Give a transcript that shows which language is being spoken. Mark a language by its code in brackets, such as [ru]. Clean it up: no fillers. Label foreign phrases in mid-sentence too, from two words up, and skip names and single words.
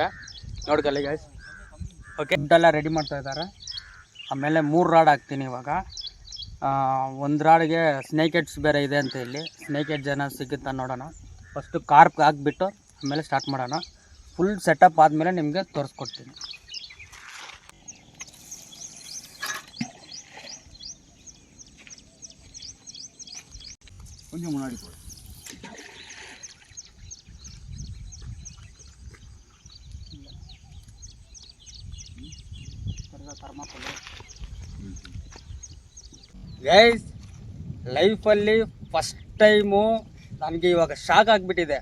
[kn] ನೋಡ್ಕೊಳ್ಳಿ ಗೈಸ್. ಓಕೆ, ಫುಡ್ಡೆಲ್ಲ ರೆಡಿ ಮಾಡ್ತಾ ಇದ್ದಾರೆ. ಆಮೇಲೆ 3 ರಾಡ್ ಹಾಕ್ತೀನಿ ಇವಾಗ. ಒಂದು ರಾಡ್ಗೆ [en] snake heads [kn] ಬೇರೆ ಇದೆ ಅಂತ. ಇಲ್ಲಿ [en] snake heads [kn] ಏನೋ ಸಿಗುತ್ತಾ ನೋಡೋಣ. ಫಸ್ಟು ಕಾರ್ಪ್ ಹಾಕ್ಬಿಟ್ಟು ಆಮೇಲೆ ಸ್ಟಾರ್ಟ್ ಮಾಡೋಣ. [en] full setup [kn] ಆದಮೇಲೆ ನಿಮಗೆ ತೋರಿಸ್ಕೊಡ್ತೀನಿ. [ta] கொஞ்சம் முன்னாடி போடு. [kn] ಗೈಸ್, ಲೈಫಲ್ಲಿ [en] first time [kn] ನನಗೆ ಇವಾಗ ಶಾಕ್ ಆಗಿಬಿಟ್ಟಿದೆ.